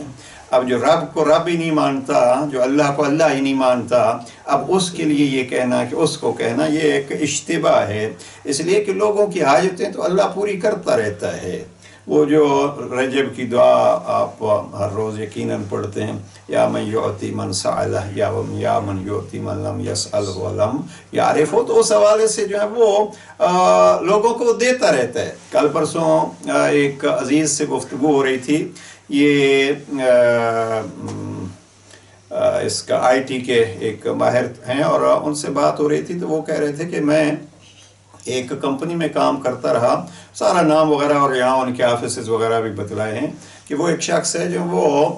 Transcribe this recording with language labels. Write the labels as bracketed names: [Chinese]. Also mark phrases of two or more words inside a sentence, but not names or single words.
[Urdu] اب جو رب کو رب ہی نہیں مانتا، جو اللہ کو اللہ ہی نہیں مانتا، اب اس کے لیے یہ کہنا کہ اس کو کہنا، یہ ایک اشتباہ ہے، اس لیے کہ لوگوں کی حاجتیں تو اللہ پوری کرتا رہتا ہے۔ وہ جو رجب کی دعا آپ ہر روز یقیناً پڑھتے ہیں، [Arabic] یا من یعطی من سألہ، یا من یعطی من لم یسألہ ولم یعرفہ، [Urdu] تو اس حوالے سے جو ہے وہ لوگوں کو دیتا رہتا ہے۔ کل پرسوں ایک عزیز سے گفتگو ہو رہی تھی، یہ اس کا آئی ٹی کے ایک ماہر ہیں، اور ان سے بات ہو رہی تھی تو وہ کہہ رہے تھے کہ میں ایک کمپنی میں کام کرتا رہا، سارا نام وغیرہ اور یہاں ان کے آفیسز وغیرہ بھی بتلائے ہیں، کہ وہ ایک شخص ہے جو وہ